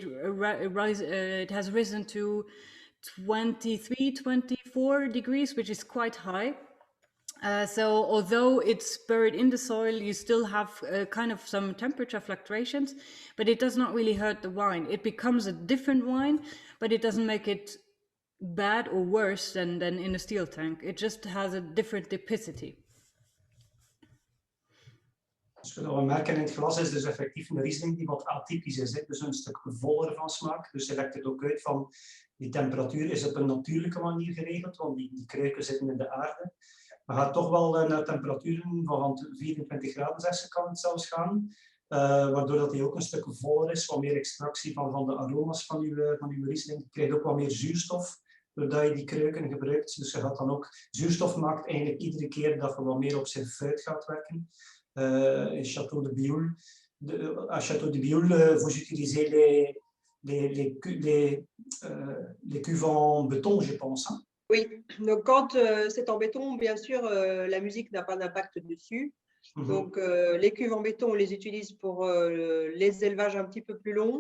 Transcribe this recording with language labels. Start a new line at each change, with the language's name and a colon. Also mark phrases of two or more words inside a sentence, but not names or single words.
English: It has risen to 23, 24 degrees, which is quite high. So although it's buried in the soil, you still have kind of some temperature fluctuations, but it does not really hurt the wine. It becomes a different wine, but it doesn't make it bad or worse than in a steel tank. It just has a different typicity.
Dutch: Dus wat we merken in het glas is dus effectief een Riesling die wat atypisch is. Hè? Dus een stuk voller van smaak. Dus je legt het ook uit van die temperatuur is op een natuurlijke manier geregeld, want die kruiken zitten in de aarde. Maar gaat toch wel naar temperaturen van 24 graden, 6 kan het zelfs gaan. Waardoor dat hij ook een stuk voller is, wat meer extractie van de aroma's van uw Riesling. Je krijgt ook wat meer zuurstof, doordat je die kruiken gebruikt. Dus je gaat dan ook, zuurstof maakt eigenlijk iedere keer dat je wat meer op zijn fruit gaat werken. In Chateau de Bioul.
French: À Chateau de Bioul, vous utilisez les cuves en béton, je pense. Hein? Oui, donc quand c'est en béton, bien sûr, la musique n'a pas d'impact dessus. Donc les cuves en béton, on les utilise pour les élevages un petit peu plus longs.